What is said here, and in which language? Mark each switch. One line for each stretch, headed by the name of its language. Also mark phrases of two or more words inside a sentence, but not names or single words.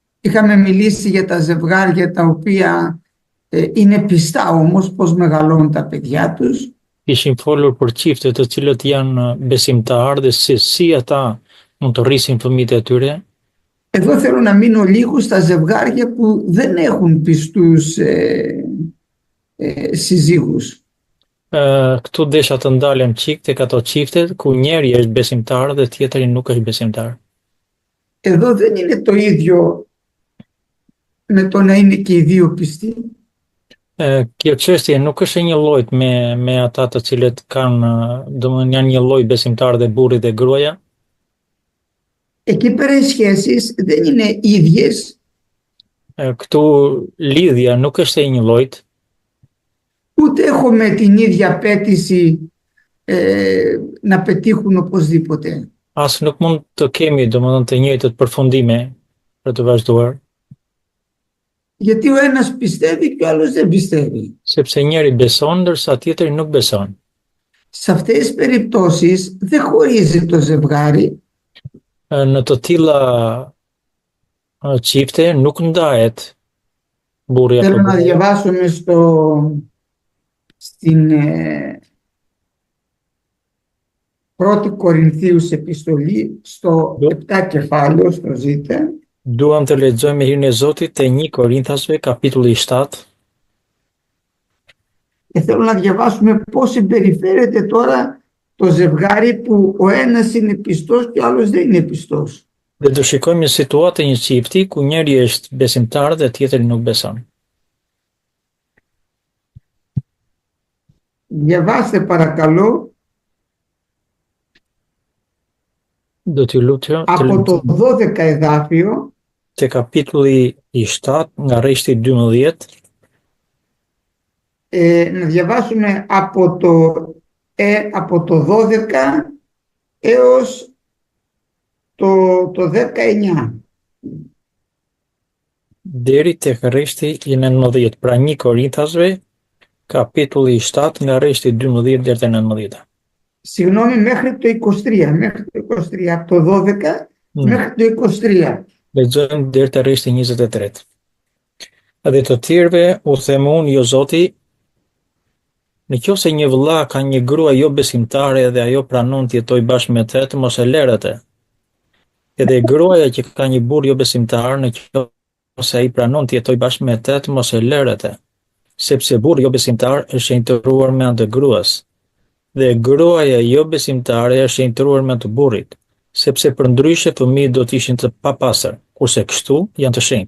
Greek: Είχαμε μιλήσει για τα ζευγάρια τα οποία είναι πιστά όμως, πώς μεγαλώνουν τα παιδιά τους.
Albanian: Kishim folur për çifte të cilët janë besimtarë dhe si ata mund të rrisin fëmijët e tyre.
Greek: Εδώ θέλω να μείνω λίγο στα ζευγάρια που δεν έχουν πιστούς συζύγους.
Albanian: Këtu desha të ndalem çik tek ato çifte ku njëri është besimtar dhe tjetri nuk është besimtar.
Greek: Εδώ δεν είναι το ίδιο με το να είναι και οι δύο πιστοί.
Albanian: Kjo çështje nuk është e një llojt me ata të cilët kanë, domethënë janë një lloj besimtar dhe burri dhe gruaja.
Greek: Εκεί πέρα οι σχέσεις δεν είναι ίδιες.
Albanian: Këtu lidhja nuk është e një llojt.
Greek: Ούτε έχουμε την ίδια απέτηση να πετύχουν οπωσδήποτε.
Albanian: As nuk mund të kemi domethënë të njëjtët përfundime për të vazhduar.
Greek: Γιατί ο ένας πιστεύει και ο άλλος δεν πιστεύει.
Albanian: Sepse njëri beson ndërsa tjetri nuk beson.
Greek: Σε αυτές τις περιπτώσεις δεν χωρίζει το ζευγάρι.
Albanian: Në të tilla çifte nuk ndahet burri apo
Greek: Θέλω να
Albanian: gruaja.
Greek: διαβάσουμε στην πρώτη Κορινθίους επιστολή στο 7 κεφάλαιο, στο ζήτε.
Albanian: Duam të lexojmë hirin e Zotit te 1 Korinthasve kapitulli 7.
Greek: Και θέλω να διαβάσουμε πώς συμπεριφέρεται τώρα το ζευγάρι που ο ένας είναι πιστός και ο άλλος δεν είναι πιστός.
Albanian: Dhe do shikojmë një situatë një çifti ku njëri është besimtar dhe tjetri nuk beson.
Greek: Διαβάστε παρακαλώ
Albanian: Do t'ju lutem
Greek: από το 12 εδάφιο
Albanian: te kapitulli i 7 nga rreshti 12.
Greek: Να διαβάσουμε από το 12 έως το 19.
Albanian: Deri tek rreshti i 19, pra 1 Korinthasve, kapitulli 7 nga rreshti 12 deri te 19.
Greek: Συγγνώμη, μέχρι το 23, από το 12 μέχρι το 23.
Albanian: Lexojmë deri te rreshti 23. Dhe të tjerëve u them unë, jo Zoti, nëse një vëlla ka një grua jo besimtare dhe ajo pranon të jetojë bashkë me të, mos e lërë atë. Edhe gruaja që ka një burr jo besimtar, nëse ai pranon të jetojë bashkë me të, mos e lërë atë, sepse burri jo besimtar është shenjtëruar me anë të gruas, dhe gruaja jo besimtare është shenjtëruar me anë të burrit, sepse përndryshe fëmijët do të ishin të papastër, kurse kështu janë të shenjtë.